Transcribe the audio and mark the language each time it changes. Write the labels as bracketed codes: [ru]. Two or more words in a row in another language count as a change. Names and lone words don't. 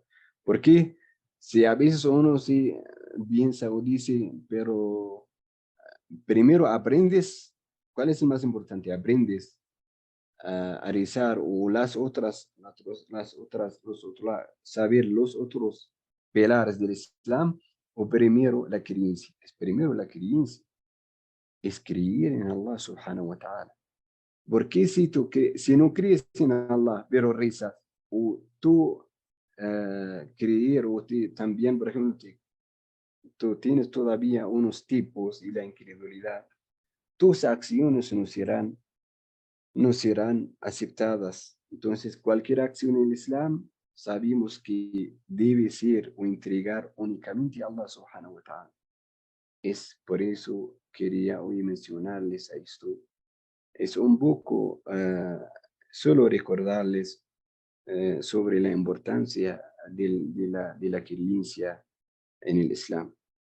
[es] Porque si a veces uno sí piensa o dice, pero primero aprendes, ¿cuál es el más importante? Aprendes a rezar o saber los otros pilares del Islam, o primero la creencia. Es primero la creencia, es creer en [ar] الله سبحانه وتعالى. [es] Porque si no crees en Allah, pero rezas, o tú creer, o también, por ejemplo, tú tienes todavía unos tipos de la incredulidad, tus acciones no serán aceptadas. Entonces, cualquier acción en el Islam, sabemos que debe ser o entregar únicamente a [ar] الله سبحانه وتعالى. [es] Es por eso quería hoy mencionarles a esto. Es un poco solo recordarles sobre la importancia de la creencia en el Islam.